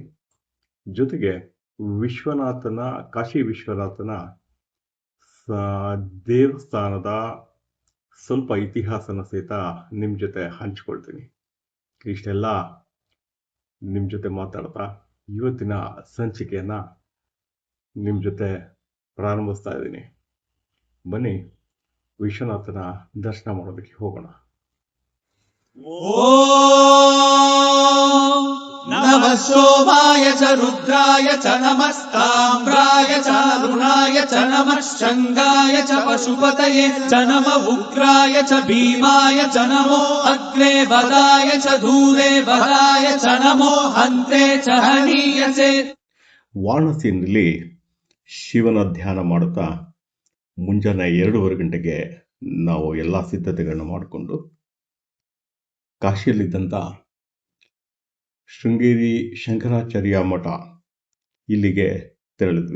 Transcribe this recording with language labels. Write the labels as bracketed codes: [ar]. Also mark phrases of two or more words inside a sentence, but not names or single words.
[kn] ಜೊತೆಗೆ ಕಾಶಿ ವಿಶ್ವನಾಥನ ದೇವಸ್ಥಾನದ ಸ್ವಲ್ಪ ಇತಿಹಾಸನ ಸಹಿತ ನಿಮ್ಮ ಜೊತೆ ಹಂಚ್ಕೊಳ್ತೀನಿ. ಇಷ್ಟೆಲ್ಲ ನಿಮ್ಮ ಜೊತೆ ಮಾತಾಡ್ತಾ ಇವತ್ತಿನ ಸಂಚಿಕೆಯನ್ನು ನಿಮ್ಮ ಜೊತೆ ಪ್ರಾರಂಭಿಸ್ತಾ ಇದ್ದೀನಿ. ಬನ್ನಿ ವಿಶ್ವನಾಥನ ದರ್ಶನ ಮಾಡೋದಕ್ಕೆ ಹೋಗೋಣ. [sa] ನಮಃ ಸೋಮಾಯ ಚ ರುದ್ರಾಯ ಚ ನಮಸ್ತಾಮ್ರಾಯ ಚ ಅರುಣಾಯ ಚ ನಮಃ ಶಂಗಾಯ ಚ ಪಶುಪತಯೇ ಚ ನಮಃ ಉಗ್ರಾಯ ಚ ಭೀಮಾಯ ಚ ನಮೋ ಅಗ್ರೇ ವದಾಯ ಚ ದೂರೇ ವದಾಯ ಚ ನಮೋ ಹಂತೆ ಚ ಹನೀಯಸೆ. [kn] ವಾರಣಾಸಿಯಲ್ಲಿ ಶಿವನ ಧ್ಯಾನ ಮಾಡುತ್ತಾ ಮುಂಜಾನೆ 2:15 ಗಂಟೆಗೆ ನಾವು ಎಲ್ಲ ಸಿದ್ಧತೆಗಳನ್ನ ಮಾಡಿಕೊಂಡು ಕಾಶಿಯಲ್ಲಿದ್ದಂಥ ಶೃಂಗೇರಿ ಶಂಕರಾಚಾರ್ಯ ಮಠ ಇಲ್ಲಿಗೆ ತೆರಳಿದ್ವಿ.